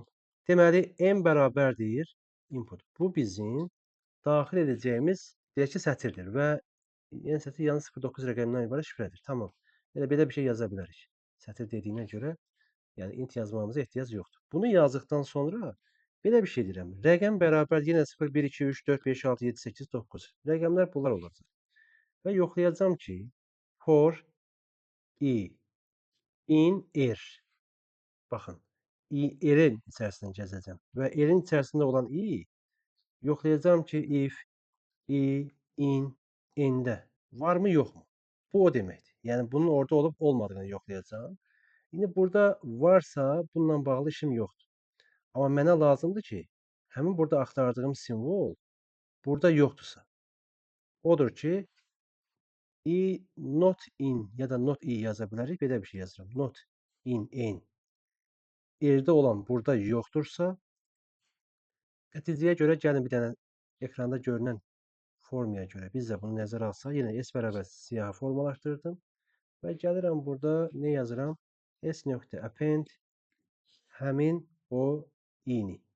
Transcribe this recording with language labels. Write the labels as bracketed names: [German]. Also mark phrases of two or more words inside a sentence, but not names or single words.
[Azerbaijani] Deməli, n bərabərdir input. Bu bizim daxil edəcəyimiz deyək ki, sətirdir və n sətri yalnız 0-9 rəqəmindən ibarət şifrədir. Tamam. Belə bir şey yaza bilərik. Sətir dediyinə görə, yəni int yazmamıza ehtiyac yoxdur. Bunu yazdıqdan sonra belə bir şey deyirəm. Rəqəm bərabər yenə 0, 1, 2, 3, 4, 5, 6, 7, 8, 9. Rəqəmlər bunlar olacaq. Və yoxlayacağım ki, [English] for i in r. [Azerbaijani] Baxın, r-in içərisində gəzəcəm. Və r-in içərisində olan i yoxlayacağım ki, [English] if i in n- [Azerbaijani] də varmı, yoxmu? Bu o deməkdir. Yəni bunun orada olub olmadığını yoxlayacağım. İndi burada varsa bununla bağlı işim yoxdur. Amma mənə lazımdır ki, həmin burada axtardığım simvol burada yoxdursa. Odur ki, [English] i not in [Azerbaijani] ya da [English] not i [Azerbaijani] yaza bilərik. Belə bir şey yazıram. [English] Not in n. [Azerbaijani] R-də olan burada yoxdursa, nəticəyə görə gəlin bir dənə ekranda görünən formaya görə biz də bunu nəzərə alsaq, yenə s bərabər siyahı formalaşdırdım və gəlirəm burada nə yazıram? S.append həmin o i-ni.